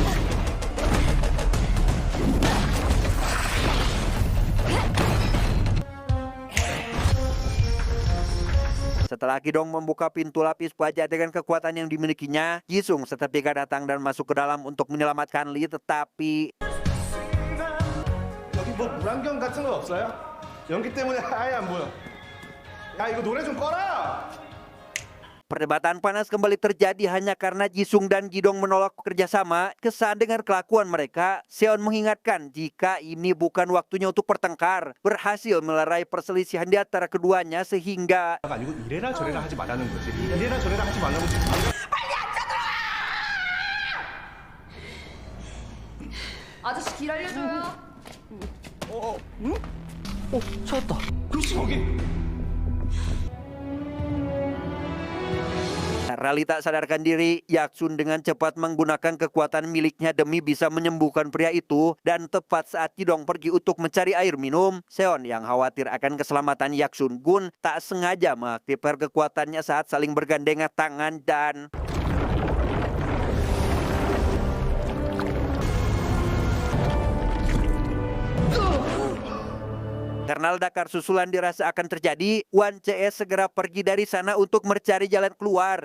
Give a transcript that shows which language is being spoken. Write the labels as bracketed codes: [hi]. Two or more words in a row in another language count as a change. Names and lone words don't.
[id] setelah Kidong membuka pintu lapis baja dengan kekuatan yang dimilikinya, Jisung seketika datang dan masuk ke dalam untuk menyelamatkan Lee, tetapi [ko] 여기 뭐 물안경 같은 거 없어요? 연기 때문에 아예 안 보여. 야 이거 노래 좀 꺼라. [id] perdebatan panas kembali terjadi hanya karena Jisung dan Gidong menolak bekerja sama. Kesal dengan kelakuan mereka, Seon mengingatkan jika ini bukan waktunya untuk bertengkar. Berhasil melerai perselisihan di antara keduanya sehingga [ko] 아니고 이래라 저래라 하지 말라는 거지. 이래라 저래라 하지 말라고. 아저씨 길 알려줘요. 찾았다. 그렇지 거기. [id] karena Lee tak sadarkan diri, Yaksun dengan cepat menggunakan kekuatan miliknya demi bisa menyembuhkan pria itu. Dan tepat saat Kidong pergi untuk mencari air minum, Seon yang khawatir akan keselamatan Yaksun Gun tak sengaja mengaktifkan kekuatannya saat saling bergandengan tangan dan karena ledakan susulan dirasa akan terjadi, Wan CS segera pergi dari sana untuk mencari jalan keluar.